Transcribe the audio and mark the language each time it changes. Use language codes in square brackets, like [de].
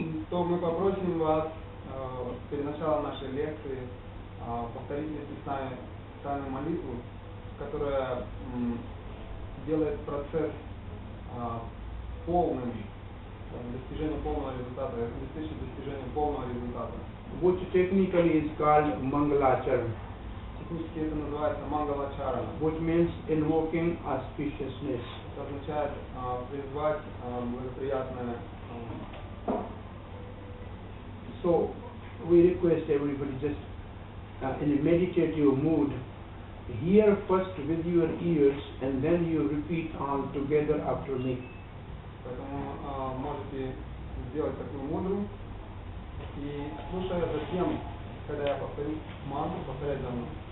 [ru] То мы попросим вас перед началом нашей лекции повторить вместе с нами тайную молитву, которая делает процесс полным, достижение полного результата, обеспечит достижение полного результата. [en] Which technically is called Mangalacharana. [ru] Технически это называется Мангалачарана. [en] Which means invoking auspiciousness. [ru] Это означает призвать благоприятное. [en] So we request everybody just in a meditative mood, hear first with your ears and then you repeat all together after me. [ru] Поэтому можете сделать такую мудру и слушая затем, когда я повторю мантру, повторять за мной.